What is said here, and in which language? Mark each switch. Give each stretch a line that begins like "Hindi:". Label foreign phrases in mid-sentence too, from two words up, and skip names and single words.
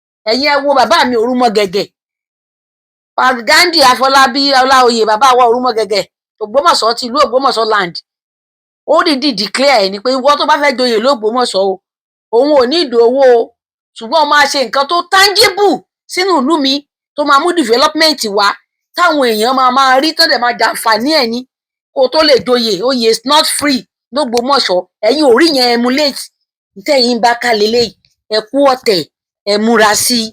Yoruba: Ẹ̀yin ẹ wo bàbá mi Òrúmọgẹ̀gẹ̀. Pa-, Ghandi Afọlábí Ọláoyè, bàbá wa Òrúmọgẹ̀gẹ̀, Ògbómọ̀ṣọ́ ti ìlú Ògbómọ̀ṣọ́ land. Ó dìídì declare ẹ̀ ni pé ìwọ tó bá fẹ́ joyè l'Ógbómọ̀ṣọ́ o, òun ò ní ìdò owó o, ṣùgbọ́n ó máa ṣe nǹkan tó tangible sínú ìlú mi, tó máa mú development wá, táwọn èèyàn máa máa rí, tán dẹ̀ máa jàǹfààní ẹ̀ ni. Kó tó lè joyè, oyè
English: is not free
Yoruba: l'Ógbómọ̀ṣọ́. Ẹ̀yin ò rí yẹn emulate. Ntẹ́yìn bá ká leléyìí, ẹ kú ọ̀tẹ̀, ẹ múra sí i.